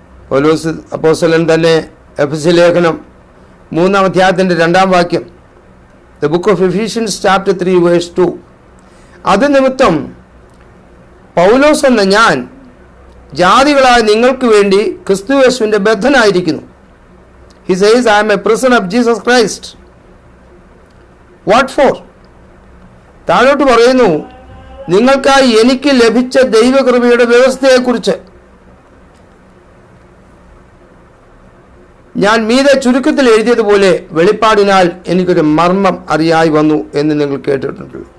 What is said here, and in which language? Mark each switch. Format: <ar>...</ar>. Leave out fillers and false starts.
<ml>പൗലോസ് അപ്പോസ്തലൻ തന്നെ എഫെസ്യ ലേഖനം 3-ാം അധ്യായത്തിൻ്റെ 2-ാം വാക്യം,</ml> <en>the book of Ephesians chapter 3 verse 2,</en> <ml>അത് നിമിത്തം പൗലോസ് എന്ന ഞാൻ ജാതികളായ നിങ്ങൾക്ക് വേണ്ടി ക്രിസ്തുയേശുവിൻ്റെ ബദ്ധനായിരിക്കുന്നു.</ml> <en>He says, I am a prisoner of Jesus Christ. What for?</en> <ml>താഴോട്ട് പറയുന്നു, നിങ്ങൾക്കായി എനിക്ക് ലഭിച്ച ദൈവകൃപയുടെ വ്യവസ്ഥയെക്കുറിച്ച് ഞാൻ മീതെ ചുരുക്കത്തിൽ എഴുതിയതുപോലെ വെളിപ്പാടിനാൽ എനിക്കൊരു മർമ്മം അറിയായി വന്നു എന്ന് നിങ്ങൾ കേട്ടിട്ടുണ്ട്.</ml>